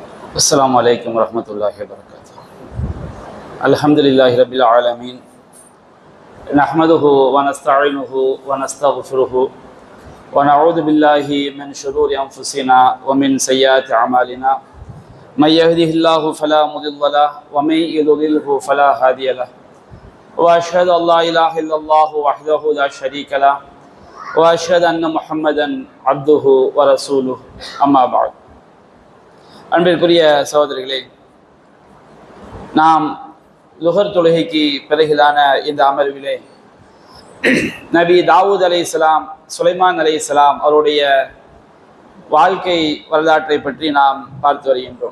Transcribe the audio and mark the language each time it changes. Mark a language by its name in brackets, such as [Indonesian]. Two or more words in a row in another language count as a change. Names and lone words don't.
[Arabic] السلام عليكم ورحمة الله وبركاته. الحمد لله رب العالمين، نحمده ونستعينه ونستغفره ونعوذ بالله من شرور أنفسنا ومن سيئات أعمالنا. من يهده الله فلا مضل له ومن يضلله فلا هادي له. وأشهد أن لا إله إلا الله وحده لا شريك له وأشهد أن محمدا عبده ورسوله. أما بعد. [Tamil] அன்பிற்குரிய சகோதரிகளே, நாம் லுஹர் தொழுகைக்கு பிறகிலான இந்த அமர்விலே நபி தாவூத் அலைஹிஸ்ஸலாம், சுலைமான் அலைஹிஸ்ஸலாம் அவருடைய வாழ்க்கை வரலாற்றை பற்றி நாம் பார்த்து வருகின்றோம்.